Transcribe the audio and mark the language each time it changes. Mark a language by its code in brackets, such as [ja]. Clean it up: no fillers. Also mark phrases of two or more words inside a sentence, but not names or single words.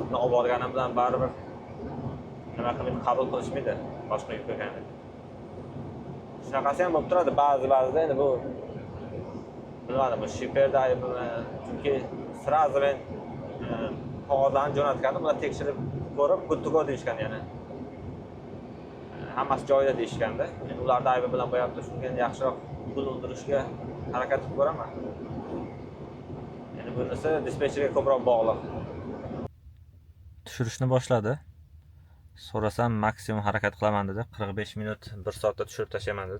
[uz] Oldin olib borganim bilan baribir nima qilib qabul qilishmaydi boshqa yuk ekanini. Shunaqasi ham bo'lib turadi ba'zida endi bu bilmadim, bu shiperda aybimi, chunki sразу men qog'ozdan jo'natgandim, ular tekshirib ko'rib, [en] good to go [uz] deyishgan yana. Hammasi joyida deyishganda, endi ularning aybi bilan bo'yapti, shunga yaxshiroq pul undirishga harakat qilib ko'raman. Endi bunisi dispetcherga ko'proq bog'liq. Tushirishni boshladi. So'rasam maksimum harakat qilaman dedi. 45 minut 1 soatda tushirib tashlayman dedi.